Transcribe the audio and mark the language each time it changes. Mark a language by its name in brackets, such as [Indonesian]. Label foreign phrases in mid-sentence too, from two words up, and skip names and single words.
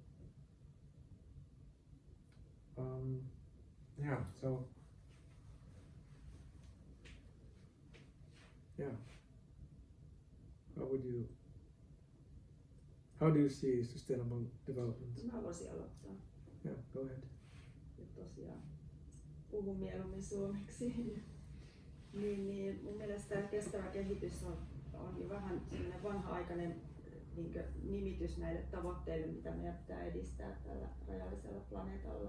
[English] Yeah, so yeah, how do you see sustainable development? [Finnish] Mä voisin aloittaa. [English] Yeah, go ahead. [Finnish] Ja tosiaan puhun mieluummin suomeksi. niin mun mielestä kestävä kehitys on jo vähän sellainen vanha-aikainen nimitys näille tavoitteille, mitä meidän pitää edistää tällä rajallisella planeetalla.